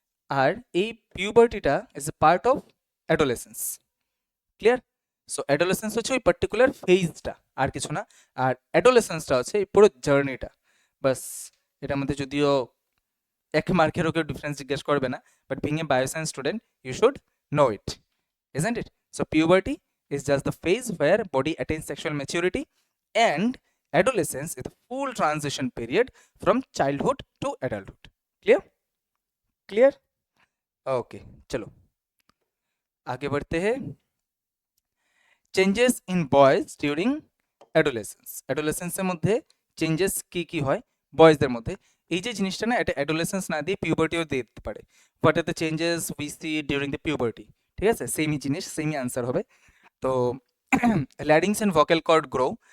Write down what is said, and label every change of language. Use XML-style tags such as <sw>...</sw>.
<en>আর এই পিউবার্টিটা is a part of adolescence. Clear?</en> <bn>So adolescence হচ্ছে ওই পার্টিকুলার ফেজটা, আর কিছু না। আর অ্যাডোলেসেন্সটা হচ্ছে এই পুরো জার্নিটা। বাস এটার মধ্যে যদিও এক মার্কেরও কেউ ডিফারেন্স জিজ্ঞেস করবে না,</bn> <en>But being a bioscience student you should know it, isn't it? So puberty is just the phase where body attains sexual maturity, and adolescence is the full transition period from childhood to adulthood. Clear?</en> <hi>Okay, चलो आगे बढ़ते हैं।</hi> <en>Changes in boys during adolescence.</en> <bn>অ্যাডোলেসেন্সের মধ্যে changes কি হয় বয়েজদের মধ্যে? এই যে জিনিসটা না, এটা অ্যাডোলেসেন্স না দিয়ে পিউবার্টিও দিয়ে দিতে পারে।</bn> <en>What are the changes we see during the puberty?</en> <bn>ঠিক আছে? সেমই জিনিস, সেমই আনসার হবে। তো larynx and vocal cord grow.</bn>